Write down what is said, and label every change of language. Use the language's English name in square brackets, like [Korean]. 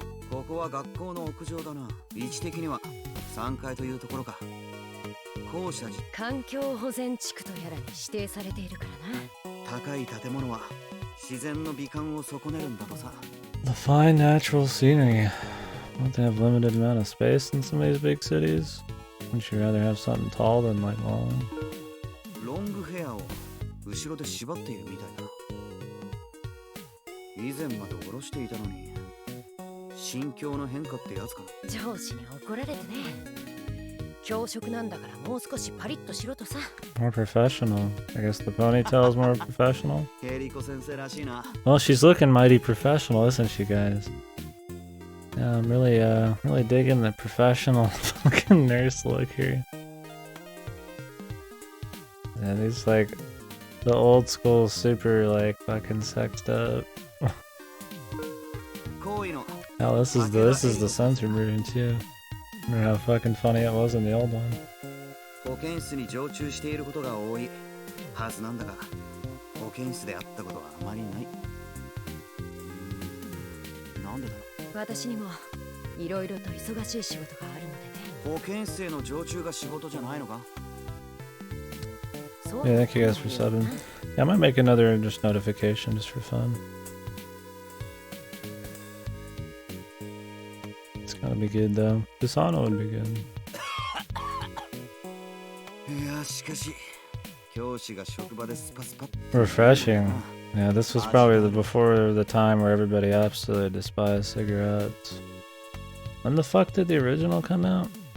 [Japanese] ここは学校の屋上だな。位置的には3階というところか。校舎時環境保全地区とやらに指定されているからな。高い建物は自然の美観を損ねるんだとさ。 [English] The fine natural scenery. Don't they have limited amount of space in some of these big cities? Wouldn't you rather have something tall than like long? [Japanese] ロングヘアを後ろで縛っているみたいだ。以前まで下ろしていたのに心境の変化ってやつかな。上司に怒られてね。教職なんだからもう少しパリッとしろとさ。 [English] More professional. I guess the ponytail is more professional. [Japanese] ケリコ先生らしいな。 [English] Well, she's looking mighty professional, isn't she, guys? Yeah, I'm really digging the professional fucking nurse look here. Yeah, these like the old school super like fucking sexed up. [Japanese] 行為の [English] Hell, this is the censored version too. I wonder how fucking funny it was in the old one. [Japanese] 保健室に常駐していることが多いはずなんだが、保健室で会ったことはあまりない。なんでだろう。私にもいろいろと忙しい仕事があるのでね。保健室への常駐が仕事じゃないのか。 [English] Yeah, thank you guys for subbing. Yeah, I might make another just notification just for fun. It's gotta be good though. Pisano would be good. [Japanese] いやしかし教師が職場でスパスパッ [English] Refreshing. Yeah, this was probably before the time where everybody absolutely despised cigarettes. When the fuck did the original come out?